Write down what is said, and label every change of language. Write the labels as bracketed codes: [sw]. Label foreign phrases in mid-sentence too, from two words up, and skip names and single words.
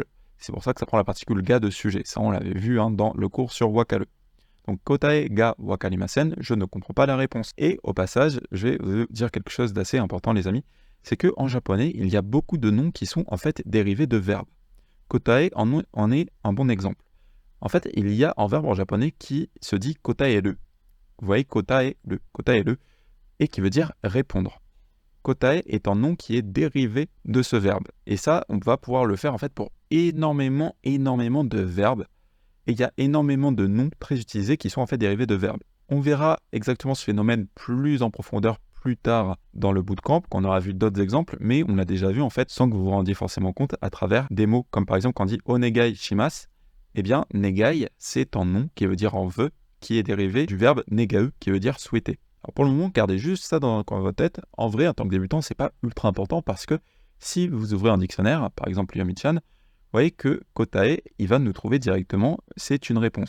[fr] C'est pour ça que ça prend la particule ga de sujet. Ça, on l'avait vu dans le cours sur wakaru. Donc, [ja] 答えが分かりません, [fr] je ne comprends pas la réponse. Et au passage, je vais vous dire quelque chose d'assez important, les amis. C'est qu'en japonais, il y a beaucoup de noms qui sont en fait dérivés de verbes. Kotae en est un bon exemple. En fait, il y a un verbe en japonais qui se dit kotaeru. Vous voyez, kotaeru, et qui veut dire répondre. Kotae est un nom qui est dérivé de ce verbe. Et ça, on va pouvoir le faire en fait pour énormément de verbes. Et il y a énormément de noms très utilisés qui sont en fait dérivés de verbes. On verra exactement ce phénomène plus en profondeur plus tard dans le bootcamp, qu'on aura vu d'autres exemples, mais on l'a déjà vu en fait sans que vous vous rendiez forcément compte à travers des mots. Comme par exemple quand on dit [ja] お願いします, [fr] eh bien negai c'est un nom qui veut dire en vœu, qui est dérivé du verbe negau qui veut dire souhaiter. Alors pour le moment, gardez juste ça dans votre tête. En vrai, en tant que débutant, c'est pas ultra important parce que Si vous ouvrez un dictionnaire, par exemple Yomi-chan, vous voyez que kotae, il va nous trouver directement, c'est une réponse.